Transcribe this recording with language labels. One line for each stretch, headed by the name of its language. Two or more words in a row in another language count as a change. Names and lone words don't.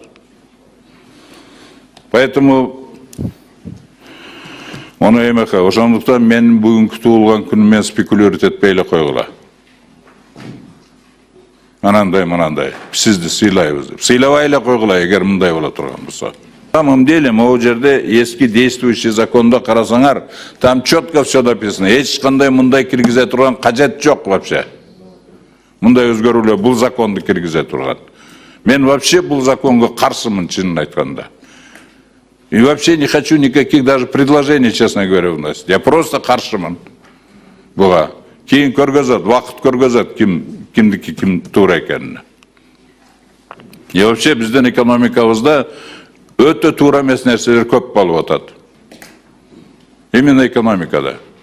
Kyrgyz: Поэтому onu emeka, ошондуктан мен бүгүнкү туулган күнүмө спекулировать этпей эле койгула. Анандай, сизди сыйлайбыз деп. Сыйлабай эле койгула, эгер мындай боло турган болсо.
Russian: На самом деле,
Kyrgyz: могу жерде эски действующий закондо карасаңар,
Russian: там четко все написано.
Kyrgyz: Эч кандай мындай киргизе турган кажет жок вообще. Мындай өзгөрүүлөр бул законду киргизе турган. Мен вообще бул законго каршымын, чынын айтканда.
Russian: И вообще не хочу никаких даже предложений, честно говоря, вносить. Я просто
Kyrgyz: каршымын буга. Кийин көргөзөт, вакыт көргөзөт кимдики ким туура экенин.
Russian: И вообще
Kyrgyz: биздин экономикабызда өтө туура эмес нерселер көп болуп атат. Именно экономикада.